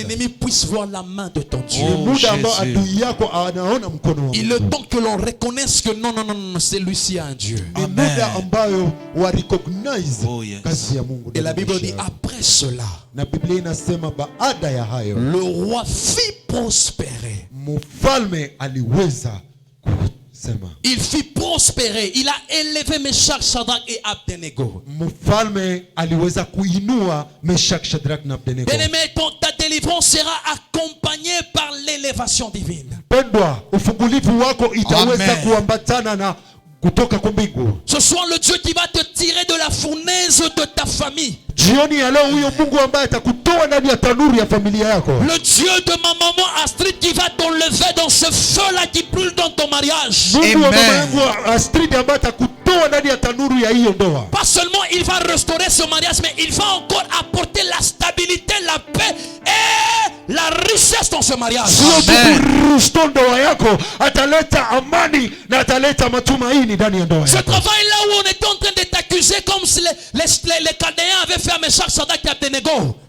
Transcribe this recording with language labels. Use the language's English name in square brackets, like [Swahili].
[French] ennemi puisse voir la main de ton Dieu. [Swahili] Ni muda ambao adui yako anaona mkono wa [French] Il [Swahili] Mungu. [French] est temps que l'on reconnaisse que non, celui-ci a un Dieu. [Swahili] Ni muda ambayo wa recognize kazi ya Mungu. [French] Et la [Swahili] ndani ya [French] Bible [Swahili] maisha [French] dit [Swahili] yako. [French] après cela, [Swahili] Na Biblia inasema baada ya hayo [French] le roi fit prospérer. [Swahili] mfalme aliweza kusema. [French] Il fit prospérer. Il a élevé Meshach, Shadrach et Abednego. [Swahili] Mfalme aliweza kuinua Meshach, Shadrach na Abednego. [French] Bien-aimé, ta délivrance sera accompagnée par l'élévation divine. [Swahili] Pendwa, ufungulivu wako itaweza Amen. kuambatana na kutoka kwa mbingu. [French] Ce soir, le Dieu qui va te tirer de la fournaise de ta famille. [Swahili] Jioni ya leo huyo Mungu ambaye atakutoa ndani ya tanuru ya familia yako. [French] Le Dieu de ma maman Astrid qui va t'enlever dans ce feu-là qui brûle dans ton mariage. [Swahili] Mungu wa mama Amen. yangu Astrid ambaye atakutoa ndani ya tanuru ya hiyo ndoa. [French] Pas seulement il va restaurer ce mariage, mais il va encore apporter la stabilité, la paix et la richesse dans ce mariage. [Swahili] Sio tu kurestore ndoa yako, ataleta amani na ataleta matumaini ndani ya ndoa [French] Ce [Swahili] yako. [French] travail là où on était en train de t'accuser comme si les Chaldéens avaient fait à Meshach, Shadrach et Abednego.